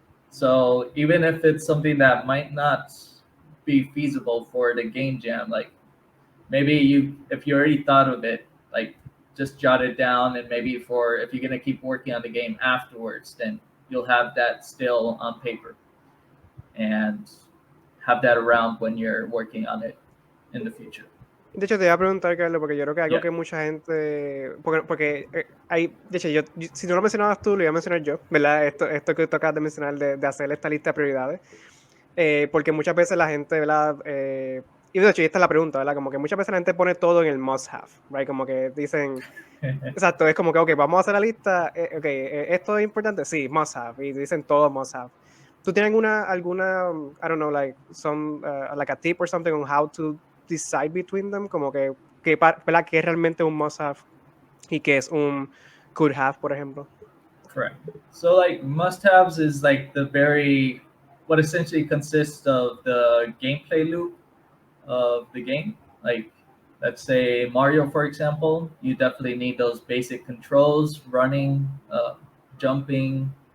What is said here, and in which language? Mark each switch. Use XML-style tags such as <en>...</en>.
<en>So even if it's something that might not be feasible for the game jam, like maybe if you already thought of it, like just jot it down, and maybe for if you're gonna keep working on the game afterwards, then you'll have that still on paper and have that around when you're working on it in the future.</en> <es>De hecho, te iba a preguntar, Carlos, porque yo creo que algo</es> <en>Yeah.</en> <es>que mucha gente. Porque hay. De hecho, si no lo mencionabas tú, lo iba a mencionar yo, ¿verdad? Esto que tocas de mencionar, de hacer esta lista de prioridades. Porque muchas veces la gente, ¿verdad? Y de hecho, y esta es la pregunta, ¿verdad? Como que muchas veces la gente pone todo en el must have,</es> <en>¿right?</en> <es>Como que dicen. Exacto, es como que, ok, vamos a hacer la lista. Ok, ¿esto es importante? Sí, must have. Y dicen todo must have. ¿Tú tienes alguna,</es> <en>I don't know, like, like a tip or something on how to decide between them?</en> <es>Como que, ¿verdad? ¿Qué es realmente un must have y qué es un could have, por ejemplo?</es> <en>Correct. So like must-haves is like what essentially consists of the gameplay loop of the game. Like let's say Mario, for example, you definitely need those basic controls: running, jumping.</en>